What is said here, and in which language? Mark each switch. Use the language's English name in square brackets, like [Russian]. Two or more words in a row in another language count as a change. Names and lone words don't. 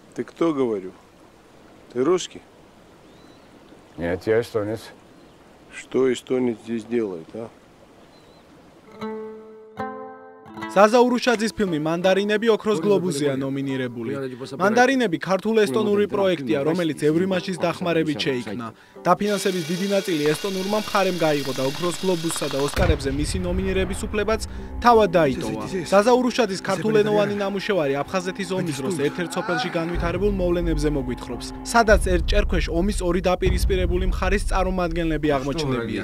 [Russian] Ты кто, говорю? Ты русский? Нет, я эстонец. Что эстонец здесь делает, а? [Georgian] Zaza Urushaძის ფილმი მანდარინები ოქროს გლობუსზეა ნომინირებული. მანდარინები ქართულ-ესტონური პროექტია, რომელიც ევრიმაშის დახმარებით შეიქმნა. დაფინანსების დიდი ნაწილი ესტონურმა მხარემ გაიღო და ოქროს გლობუსსა და ოსკარებზე მისი ნომინირების უფლებაც თავად დაიტოვა. Zaza Urushaძის ქართულენოვანი ნამუშევარი აფხაზეთის ომის დროს ერთ-ერთ სოფელში განვითარებულ მოვლენებზე მოგვითხრობს, სადაც ერთ ჭერქვეშ ომის ორი დაპირისპირებული მხარის წარმომადგენლები აღმოჩნდებიან.